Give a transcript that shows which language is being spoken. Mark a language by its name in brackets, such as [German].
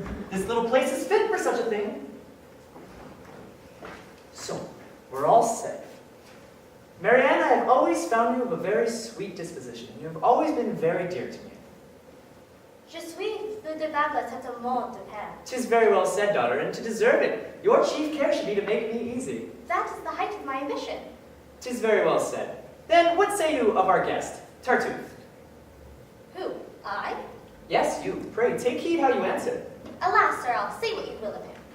[English] This little place is fit for such a thing. So, we're all safe. Mariane, I have always found you of a very sweet disposition, and you have always been very dear to me. [French] Je suis redevable à tout le monde, père. [English] 'Tis very well said, daughter, and to deserve it, your chief care should be to make me easy. That is the height of my ambition. 'Tis very well said. Then what say you of our guest, Tartuffe? Who? I? Yes, you. Pray, take heed how you answer. Alas, sir, I'll say what you will of him.